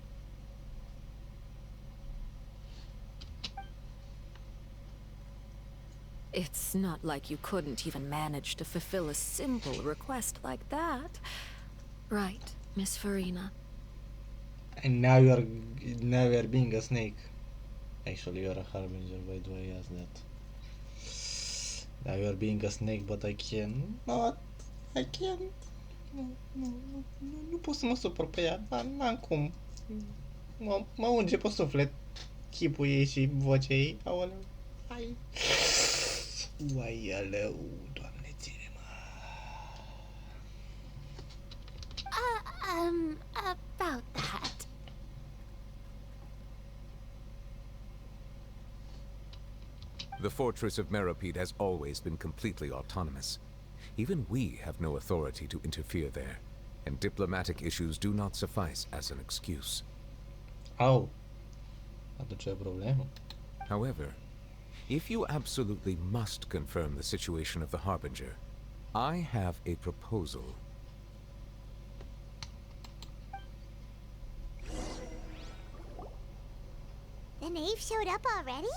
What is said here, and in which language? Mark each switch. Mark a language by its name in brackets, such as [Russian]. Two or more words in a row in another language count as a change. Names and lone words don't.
[English] It's not like you couldn't even manage to fulfill a simple request like that. Right, Miss Farina? And now you're being a snake. Actually, you're a harbinger. Why do I ask that? Now you're being a snake, but I cannot. I can't. [Romanian] Nu pot să mă supăr pe ea, dar n-am cum. Mă unge pe suflet chipul ei și vocea ei. Aoleu. Hai. Uai, aleu, Doamne, ține-mă. [English] About that. The fortress of Meripede has always been completely autonomous. Even we have no authority to interfere there, and diplomatic issues do not suffice as an excuse. [Romanian] Au. Atunci e problemă. [English] However, if you absolutely must confirm the situation of the Harbinger, I have a proposal. The knave showed up already?